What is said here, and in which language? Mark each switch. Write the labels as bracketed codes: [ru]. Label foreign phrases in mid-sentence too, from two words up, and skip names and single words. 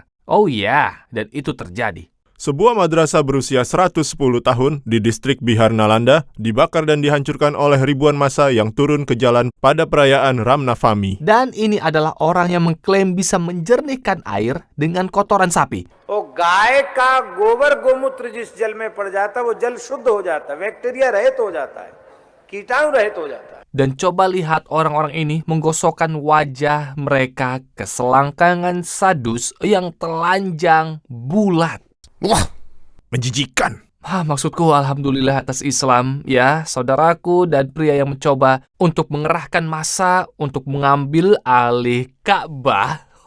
[id] Oh iya, dan itu terjadi. Sebuah madrasah berusia 110 tahun di distrik Bihar Nalanda dibakar dan dihancurkan oleh ribuan massa yang turun ke jalan pada perayaan Ramnavami. Dan ini adalah orang yang mengklaim bisa menjernihkan air dengan kotoran sapi. [hi] वो गाय का गोबर गोमूत्र जिस जल में पड़ जाता है वो जल शुद्ध हो जाता है, बैक्टीरिया रहित हो जाता है, कीटाणु रहित हो जाता है. [id] Dan coba lihat orang-orang ini menggosokkan wajah mereka ke selangkangan sadus yang telanjang bulat. Wah, menjijikan. Maksudku alhamdulillah atas Islam ya, saudaraku dan pria yang mencoba untuk mengerahkan massa untuk mengambil alih Ka'bah.